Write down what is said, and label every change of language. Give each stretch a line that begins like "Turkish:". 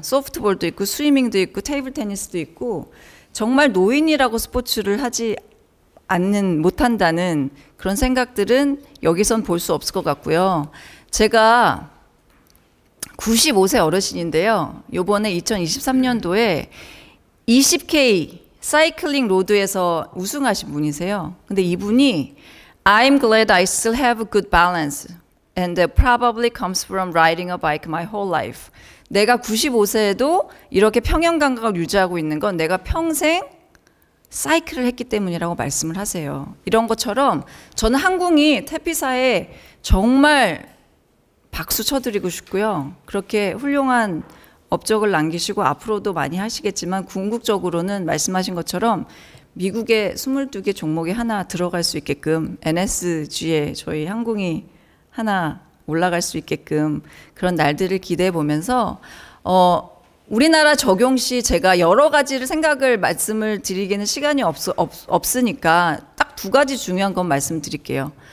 Korean: 소프트볼도 있고 스위밍도 있고 테이블 테니스도 있고 정말 노인이라고 스포츠를 하지 못한다는 그런 생각들은 여기선 볼 수 없을 것 같고요. 제가 95세 어르신인데요. 요번에 2023년도에 20K 사이클링 로드에서 우승하신 분이세요. 근데 이분이
English: I'm glad I still have a good balance and that probably comes from riding a bike my whole life.
Korean: 내가 95세에도 이렇게 평형 감각을 유지하고 있는 건 내가 평생 사이클을 했기 때문이라고 말씀을 하세요. 이런 것처럼 저는 항공이 태피사에 정말 박수 쳐드리고 싶고요. 그렇게 훌륭한 업적을 남기시고 앞으로도 많이 하시겠지만 궁극적으로는 말씀하신 것처럼 미국의 22개 종목에 하나 들어갈 수 있게끔 NSG에 저희 항공이 하나 올라갈 수 있게끔 그런 날들을 기대해 보면서 우리나라 적용 시 제가 여러 가지를 말씀을 드리기는 시간이 없으니까 딱 두 가지 중요한 건 말씀드릴게요.